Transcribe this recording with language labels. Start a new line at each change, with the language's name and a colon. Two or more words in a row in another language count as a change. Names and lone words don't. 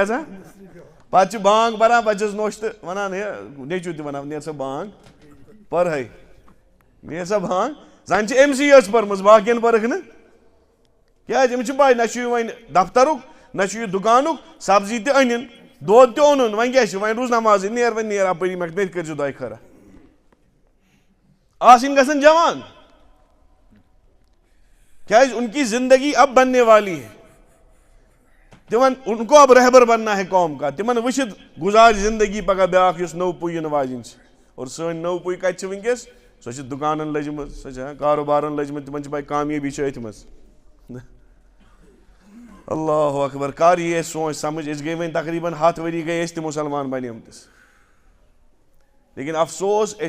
Kashmiri: یَژھان پَتہٕ چھِ بانٛگ پَران پَتہٕ چھِس نوٚش تہٕ وَنان ہے نیٚچوٗ تہِ وَنان نیر سا بانٛگ پَرہَے نیر سا بانٛگ زَن چھِ أمۍسٕے یٲژ پٔرمٕژ باقٕیَن پٔرٕکھ نہٕ کیٛازِ أمِس چھِ پَے نہ چھُ یہِ وۄنۍ دفترُک نہ چھُ یہِ دُکانُک سبزی تہِ أنِن دۄد تہِ اوٚنُن وۄنۍ کیٛاہ چھِ وۄنۍ روٗز نمازٕے نیر وۄنۍ نیر اَپٲری مےٚ تہِ کٔرۍزِ دۄیہِ خٲرا آسٕنۍ گژھن جوان کیٛازِ
Urdu: ان کی زندگی اب بننے والی ہے
Kashmiri: تِمن
Urdu: ان کو اب رہبر بننا ہے قوم کا
Kashmiri: تِمن وٕچھِتھ گُزارِ زندگی پگاہ بیٛاکھ یُس نٔو پُے یِنہٕ واجیٚنۍ چھِ اور سٲنۍ نٔو پُے کَتہِ چھِ وٕنکیٚس سۄ چھِ دُکانن لٔجمٕژ سۄ چھِ کاروبارن لٔجمٕژ تِمن چھِ پَے کامیٲبی چھِ أتھۍ منٛز
Arabic: اللہ اکبر
Kashmiri: کر یی اَسہِ سونٛچ سمجھ أسۍ گٔے وۄنۍ تقریٖبن 10 ؤری گٔے أسۍ تہِ مُسلمان بنیمتِس لیکن افسوس أسۍ